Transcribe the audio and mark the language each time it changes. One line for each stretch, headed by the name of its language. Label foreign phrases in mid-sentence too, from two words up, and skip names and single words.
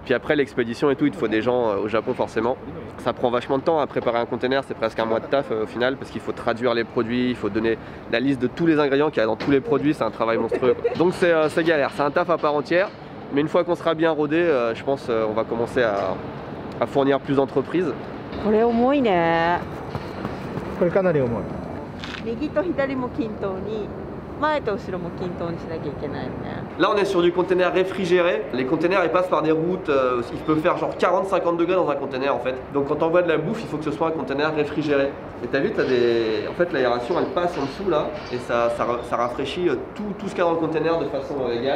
French: Puis après, l'expédition et tout, il te faut des gens au Japon forcément. Ça prend vachement de temps à préparer un conteneur. C'est presque un mois de taf au final parce qu'il faut traduire les produits, il faut donner la liste de tous les ingrédients qu'il y a dans tous les produits. C'est un travail monstrueux. Donc c'est galère. C'est un taf à part entière. Mais une fois qu'on sera bien rodé, je pense on va commencer à fournir plus d'entreprises.
Japanese: これ重いね。これかなり重い。右と左も均等に、前と後ろも均等にしなきゃいけないよね。
French: Là on est sur du conteneur réfrigéré. Les conteneurs ils passent par des routes, ils peuvent faire genre 40-50 degrés dans un conteneur en fait. Donc quand on envoie de la bouffe, il faut que ce soit un conteneur réfrigéré. Et t'as vu, en fait l'aération elle passe en dessous là et ça rafraîchit tout ce qu'il y a dans le conteneur de façon égale.